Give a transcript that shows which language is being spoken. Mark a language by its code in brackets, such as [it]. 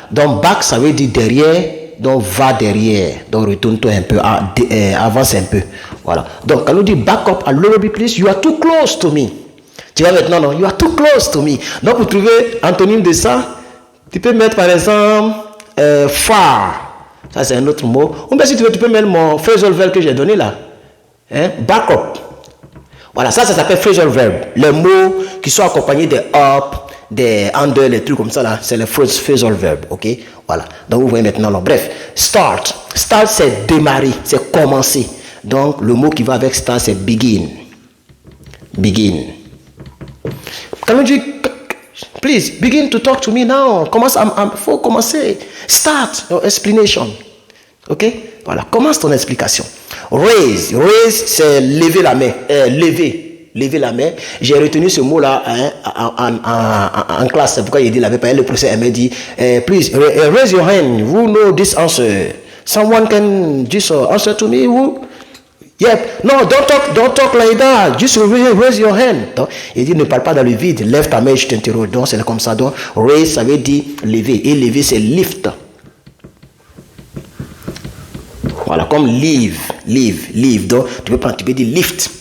[fr] Donc back, ça veut dire derrière. Donc va derrière. Donc retourne-toi un peu. Avance un peu. Voilà. Donc quand on dit [en] back up a little bit please, you are too close to me. [fr] Tu vois maintenant, non? [en] You are too close to me. [fr] Donc pour trouver antonyme de ça, tu peux mettre par exemple far. Ça c'est un autre mot. Ou bien si tu veux, tu peux mettre mon phrasal verb que j'ai donné là. Hein? Back up. Voilà, ça s'appelle phrasal verb. Les mots qui sont accompagnés de up, des under, les trucs comme ça là, c'est le phrasal verb, ok? Voilà. Donc vous voyez maintenant, non. Bref, start. Start c'est démarrer, c'est commencer. Donc le mot qui va avec start c'est begin. [en] Can you just, please begin to talk to me now? [fr] Commence, faut commencer. [en] Start your explanation. [fr] Ok? Voilà, commence ton explication. Raise, c'est lever la main. Lever la main. J'ai retenu ce mot-là en classe. C'est pourquoi il dit la paix. Le professeur m'a dit, [en] please raise your hand. Who know this answer? Someone can just answer to me. Who? Yep. No, don't talk like that. Just raise your hand. [fr] Donc, il dit ne parle pas dans le vide. Lève ta main, je t'interroge. Donc c'est comme ça. Donc raise, ça veut dire lever. Et lever, c'est lift. Voilà, comme leave. Donc tu peux dire lift.